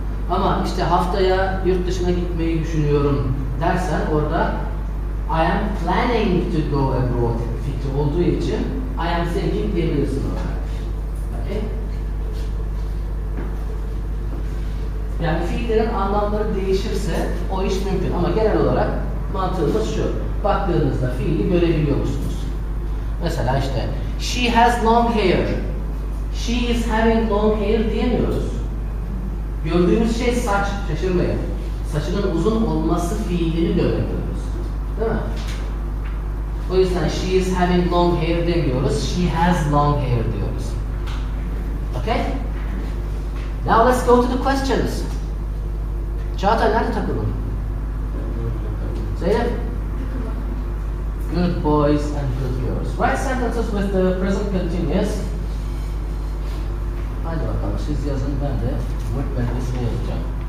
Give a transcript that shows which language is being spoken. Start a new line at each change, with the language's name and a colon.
Turkish: Ama işte haftaya yurt dışına gitmeyi düşünüyorum dersen orada
English: I am planning to go abroad
Turkish: fikri olduğu için
English: I am thinking
Turkish: diyebilirsin orada. Okay? Yani fiillerin anlamları değişirse o iş mümkün ama genel olarak mantığımız şu. Baktığınızda fiili görebiliyor musunuz? Mesela işte
English: she has long hair. She is having long hair
Turkish: diyemiyoruz. Gördüğümüz şey saç, şaşırmayın. Saçının uzun olması fiilini görebiliyoruz. Değil mi? O yüzden
English: she is having long hair
Turkish: demiyoruz.
English: She has long hair
Turkish: diyoruz.
English: Okay? Now let's go to the questions.
Turkish: Çağatay nerede takıldın? Zeynep?
English: Good boys and good girls. Write sentences with the present continuous.
Turkish: Hadi bakalım siz yazın ben de work belgesini yazacağım.